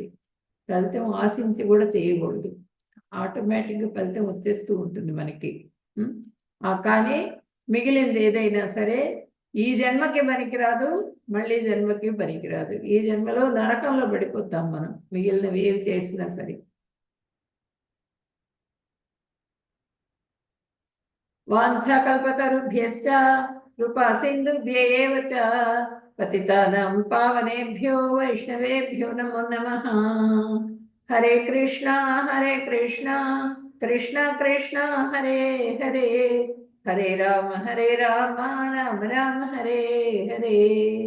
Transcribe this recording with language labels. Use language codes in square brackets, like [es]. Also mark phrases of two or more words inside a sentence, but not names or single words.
[te] ఫలితం ఆశించి కూడా చేయకూడదు, ఆటోమేటిక్గా ఫలితం వచ్చేస్తూ ఉంటుంది మనకి. కానీ మిగిలింది ఏదైనా సరే ఈ జన్మకి పనికిరాదు, మళ్ళీ జన్మకి పనికిరాదు. ఈ జన్మలో నరకంలో పడిపోతాం మనం మిగిలినవి ఏవి చేసినా సరే. [sa] వాంఛాకల్పతరుభ్యశ్చ కృపా సింధుభ్య ఏవ చ పతితానాం పావనేభ్యో వైష్ణవేభ్యో నమో నమః. హరే కృష్ణ కృష్ణ కృష్ణ హరే హరే, హరే రామ రామ రామ హరే హరే.